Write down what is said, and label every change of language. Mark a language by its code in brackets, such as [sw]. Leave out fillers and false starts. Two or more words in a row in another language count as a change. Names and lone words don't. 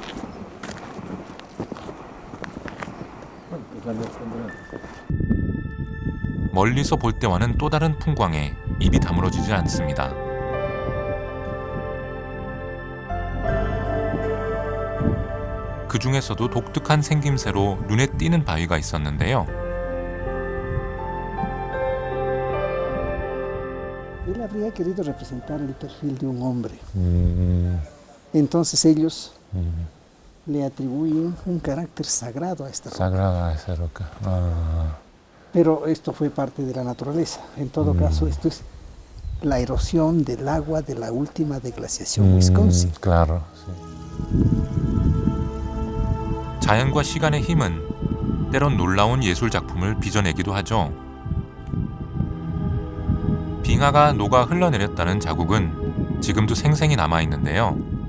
[ko] 멀리서 볼 때와는 또 다른 풍광에 입이 다물어지지 않습니다. 그 중에서도 독특한 생김새로 눈에 띄는 바위가 있었는데요. [es] Él habría querido representar el perfil de un hombre. Entonces ellos le atribuyen un carácter sagrado a esta roca. Sagrada a esa roca. Pero esto fue parte de la naturaleza. En todo caso, esto es la erosión del agua de la última deglaciación Wisconsin. Claro, sí. [ko] 자연과 시간의 힘은 때론 놀라운 예술 작품을 빚어내기도 하죠. 빙하가 녹아 흘러내렸다는 자국은 지금도 생생히 남아있는데요.